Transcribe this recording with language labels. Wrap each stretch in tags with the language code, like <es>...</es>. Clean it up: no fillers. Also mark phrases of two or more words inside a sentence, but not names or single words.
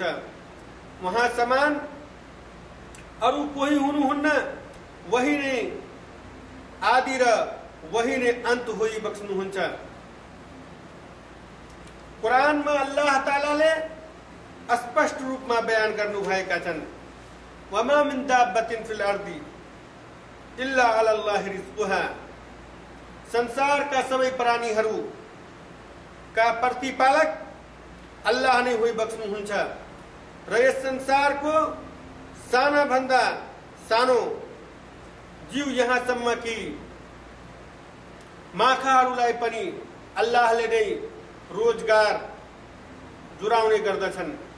<ne>वहाँ समान अरू कोही हुनुहुन्न। वही नै आदि र वही नै अन्त होइ बक्स्नु हुन्छ। कुरानमा अल्लाह तालाले स्पष्ट रूपमा बयान गर्नु भएका छन्,</ne> <ar>وما من دابة في الأرض إلا الله رزقها.</ar> <ne>संसार का सबै प्राणीहरू का प्रतिपालक अल्लाह नै होइ बक्स्नु हुन्छ र यस संसारको साना भन्दा सानो जीव यहाँसम्म कि माछाहरूलाई पनि अल्लाहले नै रोजगार जुराउने गर्दछन्।</ne>